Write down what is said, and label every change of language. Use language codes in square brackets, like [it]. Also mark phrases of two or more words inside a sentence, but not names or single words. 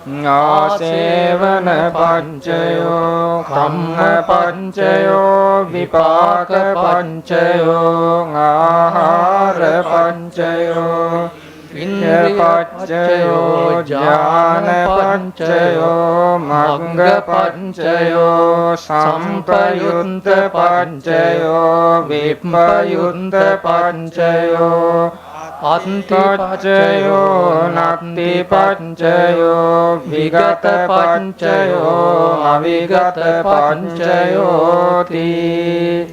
[pi] ආසේවන පච්චයෝ කම්ම පච්චයෝ විපාක පච්චයෝ ආහාර පච්චයෝ ඉන්ද්‍ර පච්චයෝ ඥාන පච්චයෝ මග්ග පච්චයෝ සම්පයුක්ත පච්චයෝ විප්පයුක්ත පච්චයෝ අත්පච්චයෝ නත්ති පච්චයෝ විගත පච්චයෝ අවිගත පච්චයෝ ති